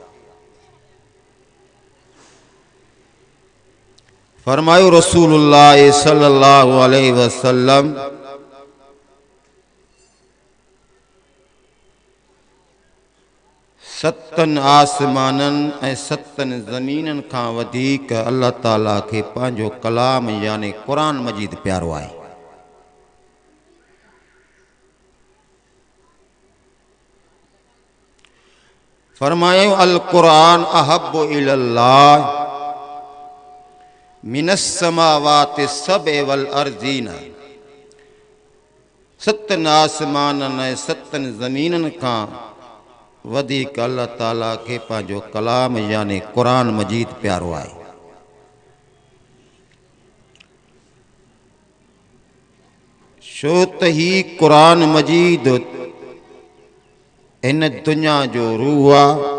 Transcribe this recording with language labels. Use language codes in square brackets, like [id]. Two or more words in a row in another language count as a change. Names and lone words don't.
[sd] फरमायो रसूलुल्लाह [ar] صلى الله عليه وسلم [sd] सतन आसमानन ऐं सतन ज़मीनन खां वधीक अल्लाह ताला खे पंहिंजो कलाम यानी कुरान मजीद प्यारो आहे। [ar] फरमायो القرآن أحب إلى الله من السماوات السبع والأرضين. [sd] सतन आसमानन ऐं सतन ज़मीनन खां वधीक अल्लाह ताला खे पंहिंजो कलाम यानी कुरान मजीद प्यारो आहे। छो त ही कुरान मजीद इन दुनिया जो रूह आहे।